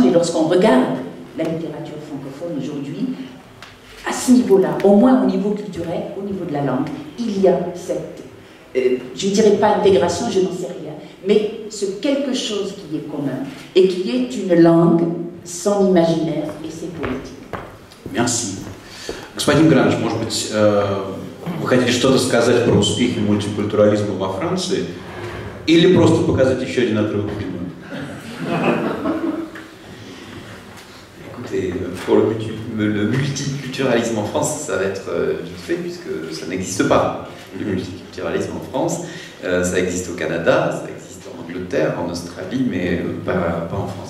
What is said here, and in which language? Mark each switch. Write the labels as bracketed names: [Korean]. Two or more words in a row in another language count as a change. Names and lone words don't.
[French] Et lorsqu'on regarde la littérature francophone aujourd'hui, à ce niveau-là, au moins au niveau culturel, au niveau de la langue, il y a cette, je ne dirais pas intégration, je n'en sais rien, mais ce quelque chose qui est commun et qui est une langue, son imaginaire et ses politiques. Merci. [Russian] Господин Гранж, может быть, вы хотите что-то сказать про успехи мультикультурализма во Франции или просто показать еще один отрывок фильма? [French] Écoutez, pour le multiculturalisme en France, ça va être vite fait puisque ça n'existe pas. Le multiculturalisme en France, ça existe au Canada, ça existe en Angleterre, en Australie, mais pas en France.